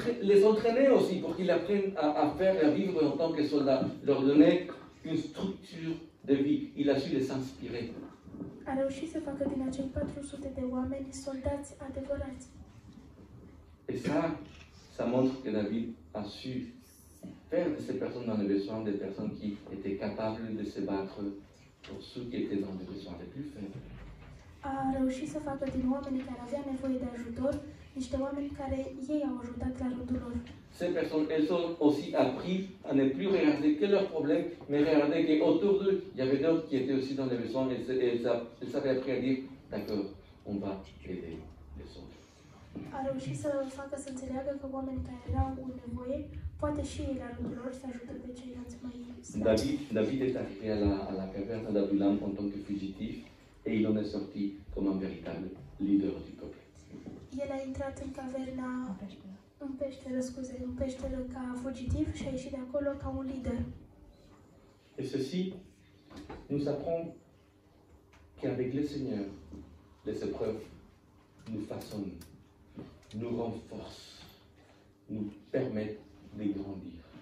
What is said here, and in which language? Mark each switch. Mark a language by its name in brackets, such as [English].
[French] les entraîner aussi pour qu'ils apprennent à faire et à vivre en tant que soldats, leur donner une structure de vie. Il a su les inspirer. [Romanian] A reușit să facă din acei 400 de oameni soldați adevărați. [French] Et ça montre que David a su faire de ces personnes dans les besoins des personnes qui étaient capables de se battre pour ceux qui étaient dans les besoins les plus faibles. [Romanian] A reușit să facă din oamenii care aveau nevoie de ajutor niște oameni care ei au ajutat la rândul lor. [French] Ces personnes, elles ont aussi appris à ne plus regarder que leurs problèmes, mais regarder qu'autour d'eux, il y avait d'autres qui étaient aussi dans les besoins, et elles avaient appris à dire, d'accord, on va aider les autres. [Romanian] A reușit să facă să înțeleagă că oamenii care erau în nevoie, poate și ei la rândul lor să ajută pe ceilalți mai [French] David est arrivé à la caverne d'Adullam en tant que fugitif, et il en est sorti comme un véritable leader du peuple. [Romanian] El a intrat în caverna, în peșteră ca fugitiv și a ieșit de acolo ca un lider. [French] Et ceci nous apprend qu'avec le Seigneur, les épreuves nous façonnent, nous renforcent, nous permettent de grandir.